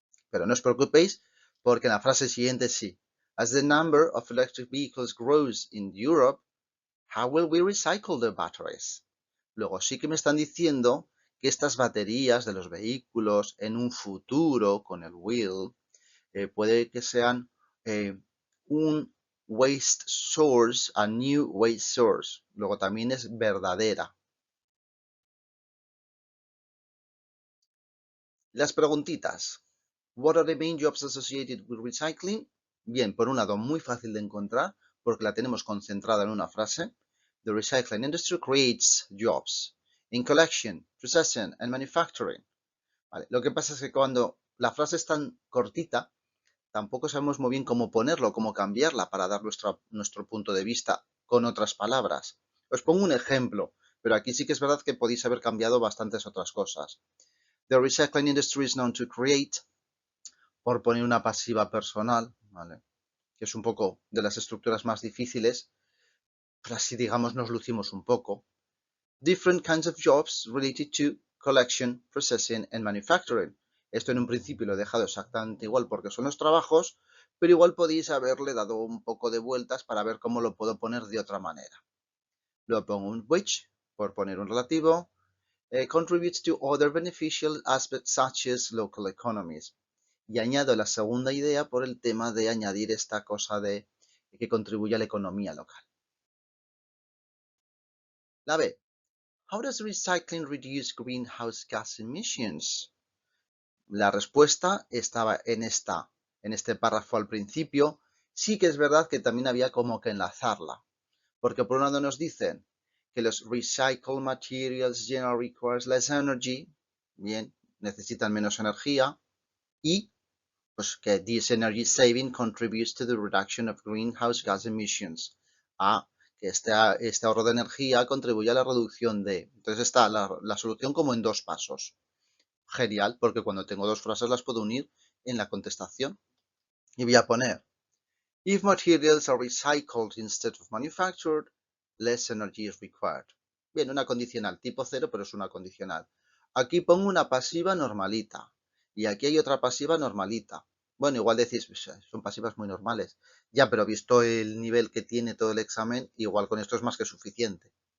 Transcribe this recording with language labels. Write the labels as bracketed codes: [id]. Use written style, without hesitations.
[es] Pero no os preocupéis porque en la frase siguiente sí. [en] As the number of electric vehicles grows in Europe, how will we recycle the batteries? [es] Luego sí que me están diciendo que estas baterías de los vehículos en un futuro con el will puede que sean un [en] waste source, a new waste source. [es] Luego también es verdadera. Las preguntitas. [en] What are the main jobs associated with recycling? [es] Bien, por un lado, muy fácil de encontrar porque la tenemos concentrada en una frase. [en] The recycling industry creates jobs in collection, processing and manufacturing. [es] Vale. Lo que pasa es que cuando la frase es tan cortita, tampoco sabemos muy bien cómo ponerlo, cómo cambiarla para dar nuestro punto de vista con otras palabras. Os pongo un ejemplo, pero aquí sí que es verdad que podéis haber cambiado bastantes otras cosas. [en] The recycling industry is known to create, [es] por poner una pasiva personal, ¿vale? Que es un poco de las estructuras más difíciles, pero así digamos nos lucimos un poco. [en] Different kinds of jobs related to collection, processing and manufacturing. [es] Esto en un principio lo he dejado exactamente igual porque son los trabajos, pero igual podéis haberle dado un poco de vueltas para ver cómo lo puedo poner de otra manera. Luego pongo un which, por poner un relativo. [en] Contributes to other beneficial aspects such as local economies. [es] Y añado la segunda idea por el tema de añadir esta cosa de que contribuye a la economía local. La B. [en] How does recycling reduce greenhouse gas emissions? [es] La respuesta estaba en este párrafo al principio. Sí que es verdad que también había como que enlazarla. Porque por un lado nos dicen que los [en] recycled materials generally requires less energy. [es] Bien, necesitan menos energía. Y pues que [en] this energy saving contributes to the reduction of greenhouse gas emissions. [es] Que este ahorro de energía contribuye a la reducción de... Entonces está la solución como en dos pasos. Genial, porque cuando tengo dos frases las puedo unir en la contestación. Y voy a poner, [en] if materials are recycled instead of manufactured, less energy is required. [es] Bien, una condicional tipo 0, pero es una condicional. Aquí pongo una pasiva normalita. Y aquí hay otra pasiva normalita. Bueno, igual decís, pues, son pasivas muy normales. Ya, pero visto el nivel que tiene todo el examen, igual con esto es más que suficiente.